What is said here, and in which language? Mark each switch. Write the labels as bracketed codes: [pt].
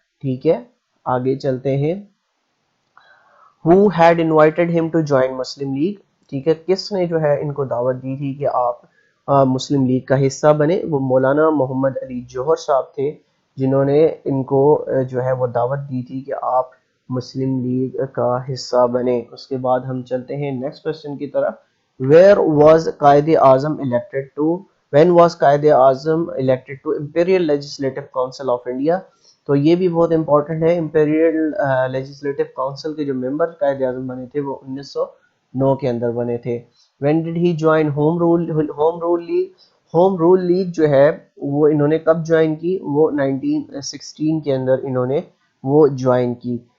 [ur] ٹھیک ہے, آگے چلتے ہیں. [en] who had invited him to join [ur] Muslim league, ٹھیک ہے, کس نے جو ہے ان کو دعوت دی تھی کہ آپ مسلم لیگ کا حصہ بنے؟ وہ مولانا محمد علی جوہر صاحب تھے جنہوں نے ان کو جو ہے وہ دعوت دی تھی کہ آپ مسلم لیگ کا حصہ بنے. اس کے بعد ہم چلتے ہیں نیکسٹ کوشچن کی طرف. [en] where was Quaid Azam elected to, when was Quaid Azam elected to imperial legislative council of India. [ur] تو یہ بھی بہت امپورٹنٹ ہے. امپیریل لیجسلیٹو کاؤنسل کے جو ممبر قائد اعظم بنے تھے وہ 1909 کے اندر بنے تھے. [en] when did he join [ur] home role league, home role league جو ہے وہ انہوں نے کب جوائن کی؟ وہ 1916 کے اندر انہوں نے وہ جوائن کی.